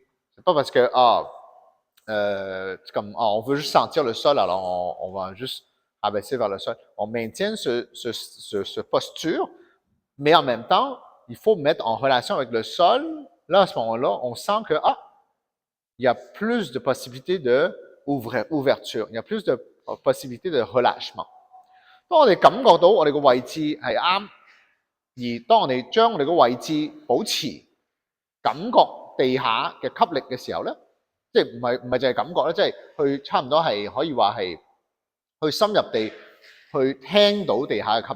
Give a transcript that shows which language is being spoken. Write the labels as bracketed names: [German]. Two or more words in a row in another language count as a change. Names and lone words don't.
[French] C'est pas parce que, c'est comme, on veut juste sentir le sol, alors on va juste abaisser vers le sol. On maintient ce posture, mais en même temps, il faut mettre en relation avec le sol. Là, à ce moment-là, on sent que, il y a plus de possibilités d'ouverture, il y a plus de possibilités de relâchement. [Cantonese] 當我哋感覺到我哋個位置係啱，而當我哋將我哋個位置保持感覺地下嘅吸力嘅時候咧，即係唔係淨係感覺咧，即係去差唔多係可以話係去深入地去聽到地下嘅吸力。